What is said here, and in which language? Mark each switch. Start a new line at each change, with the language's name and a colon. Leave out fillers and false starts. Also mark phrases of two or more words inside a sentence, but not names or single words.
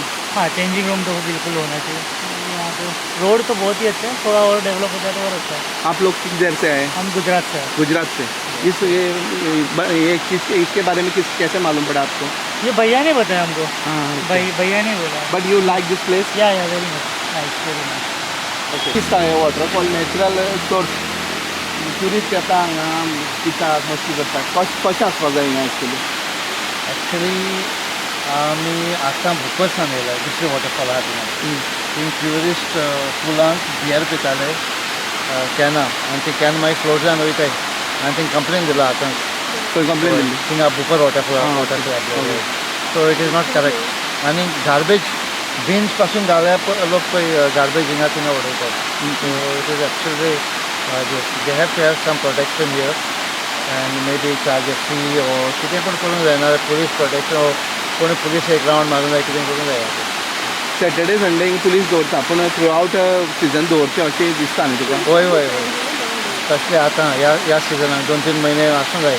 Hindi: हाँ, चेंजिंग रूम तो बिल्कुल होना चाहिए। यहाँ पे रोड तो बहुत ही अच्छे हैं, थोड़ा और डेवलप हो जाए तो और अच्छा है। आप लोग किस देर से आए? हम गुजरात से हैं। गुजरात से। ये किस इसके बारे में कैसे मालूम पड़ा आपको? ये भैया ने बताया हमको। हाँ, भैया ने बोला।
English: But you like this place? Yeah very nice, very nice. ओके.
Konkani: दिसता है वॉटरफॉल
English: natural source.
Konkani: ट्युरिस्ट येता हांगा पितात मस्ती करतात. कशें आसपाक जाय हिंगा एक्चुअली? ॲक्च्युली आम्ही आतां भुपसान येयला दुसरे वॉटरफॉल आहा थिंगा. थिंग ट्युरिस्ट फुलांक बियर पिताले कॅना आनी ते कॅन मागीर फ्लोटान वयताय आनी थिंग कंप्लेन दिला आतां. खंय कंप्लेन दिल्ली? थिंगा भुपर वॉटरफॉल ओके.
English: So it is not correct.
Konkani: आनी
English: garbage bins
Konkani: पासून लोक पळय गार्बेज हिंगा थिंगा उडयतात.
English: So it is actually they have to have some protection here and maybe charge a fee और
Konkani: कितें पण करूंक जायना.
English: police protection
Konkani: कोणी पुलीस एक राउंड मारूंक जाय, कितें करूंक जाय.
English: Saturday Sunday
Konkani: हिंगा पुलीस दवरता पूण
English: throughout season
Konkani: दवरचें अशें दिसता न्ही तुका? वय तसले आतां ह्या सिजनाक 2-3 म्हयने आसूंक जाय.